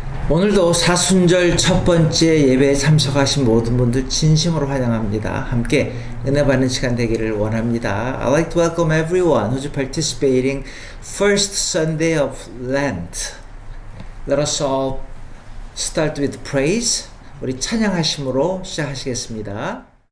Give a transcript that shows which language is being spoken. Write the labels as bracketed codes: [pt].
[ko] 오늘도 사순절 첫 번째 예배에 참석하신 모든 분들 진심으로 환영합니다. 함께 은혜 받는 시간 되기를 원합니다. [en] I'd like to welcome everyone who's participating first Sunday of Lent. Let us all start with praise. [ko] 우리 찬양하심으로 시작하시겠습니다.